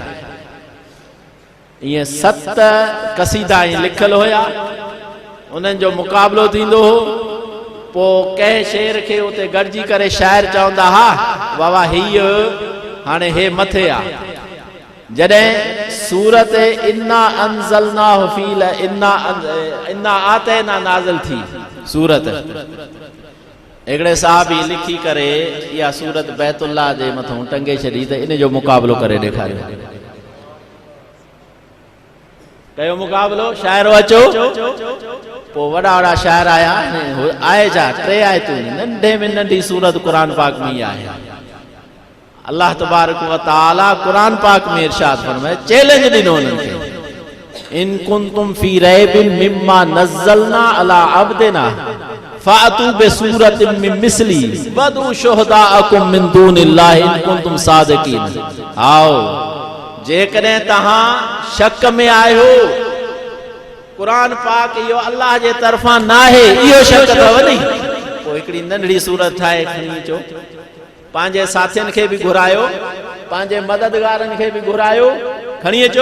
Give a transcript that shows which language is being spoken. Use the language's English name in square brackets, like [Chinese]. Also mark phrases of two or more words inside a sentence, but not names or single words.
[Sindhi] ईअं 7 कसीदा लिखियल हुया, उन्हनि जो मुक़ाबिलो थींदो हो। पोइ कंहिं शेर खे उते गॾिजी करे शाइर चवंदा हा वाह वाह हीअ हाणे हे मथे आहे। जॾहिं सूरत [Arabic] إنا أنزلناه في إنا أعطينا [Sindhi] नाज़िल थी सूरत, हिकिड़े साहबी लिखी करे इहा सूरत बैतुल्लाह जे मथां टंगे छॾी त इन जो मुक़ाबिलो करे ॾेखारियो। कयो मुक़ाबिलो, शाइरो अचो। पोइ वॾा वॾा शाइर आया, आहे छा 3 आयतूं नंढे में नंढी सूरत कुरान पाक में ई आहे। [Arabic] الله تبارك وتعالى [Sindhi] कुरान पाक में इरशाद फरमाए, चैलेंज ॾिनो उन्हनि खे, [Arabic] إن كنتم في ريب مما نزلنا على عبدنا فأتوا بسورة من مثله وادعوا شهداءكم من دون الله إن كنتم صادقين. [Sindhi] आओ जेकॾहिं तव्हां शक में आहियो कुरान पाक इहो अल्लाह जे तरफ़ां न आहे, इहो शक अथव नी, पोइ हिकिड़ी नंढड़ी सूरत ठाहे खणी अचो। पंहिंजे साथियुनि खे बि घुरायो, पंहिंजे मददगारनि खे बि घुरायो, खणी अचो।